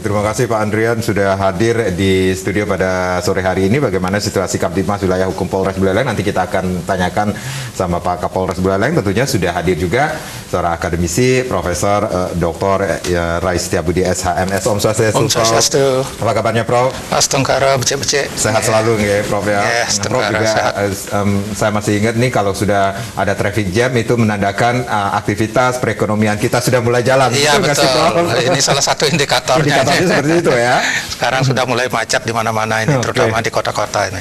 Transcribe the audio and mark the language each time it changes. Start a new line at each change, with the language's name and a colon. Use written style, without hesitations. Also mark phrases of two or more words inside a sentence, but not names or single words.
Indonesian: Terima kasih Pak Andrian sudah hadir di studio pada sore hari ini. Bagaimana situasi Kamtibmas wilayah hukum Polres Buleleng? Nanti kita akan tanyakan sama Pak Kapolres Buleleng. Tentunya sudah hadir juga seorang akademisi, Profesor Dr. Rais Setiabudi SHMS.
Balinese: Om Swastiastu. Om Swastiastu.
Indonesian: Apa kabarnya Prof?
Balinese: Astungkara becek-becek.
Indonesian: Sehat selalu ya Prof ya. Yes, Prof juga saya masih ingat nih kalau sudah ada
English: traffic jam
Indonesian: itu menandakan aktivitas perekonomian kita sudah mulai jalan. Iya betul. Ini salah satu indikatornya. Indikatornya seperti itu ya. Sekarang sudah mulai macet di mana-mana ini, terutama di kota-kota ini.